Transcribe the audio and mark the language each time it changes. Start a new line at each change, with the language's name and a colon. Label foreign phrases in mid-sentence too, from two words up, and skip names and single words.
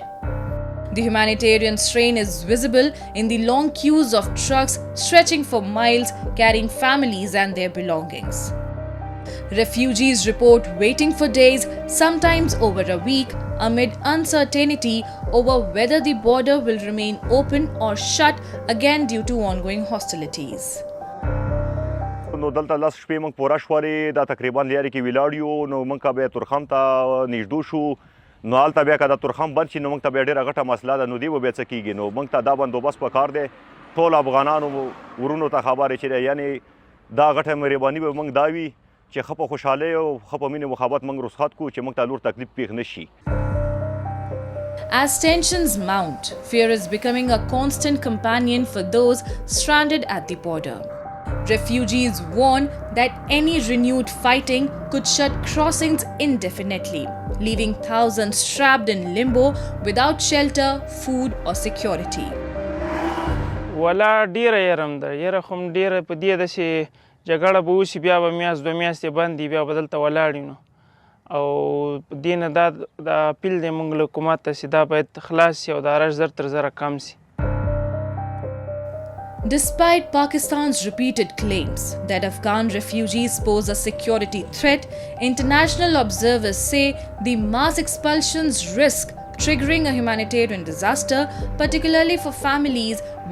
English: The humanitarian strain is visible in the long queues of trucks stretching for miles, carrying families and their belongings. Refugees report waiting for days, sometimes over a week, amid uncertainty over whether the border will remain open or shut again due to ongoing hostilities.
Pashto: نو دلته لاس شپې موږ پوره شولې دا تقریبا لارې کې ولاړ یو نو موږ بیا تورخم ته نږدې شو نو هلته بیا که دا تورخم بند شي نو موږ ته بیا ډېره غټه مسله ده نو دې به بیا څه کېږي نو موږ ته دا بندوبست پکار دی ټول افغانانو ورونو ته خبرې چې دی یعنې دا غټه مهرباني به موږ دا وي چې ښه په خوشحالۍ او ښه په مینې محبت موږ رخصت کړو چې موږ ته نور تکلیف پېښ نه شي.
English: As tensions mount, fear is becoming a constant companion for those stranded at the border. Refugees warn that any renewed fighting could shut crossings indefinitely, leaving thousands trapped in limbo without shelter, food, or security.
Pashto: ولا ډیره یرم ده یره خو هم ډیره په دې ده چې جګړه به وشي بیا به میاشت دوه میاشتې بند دي بیا به دلته ولاړ یو نو او دې نه دا اپیل دی موږ له حکومت ته چې دا باید خلاص شي او دا رش زر تر زره کم شي.
English: Despite Pakistan's repeated claims that Afghan refugees pose a security threat, international observers say the mass expulsions risk triggering a humanitarian disaster, particularly for families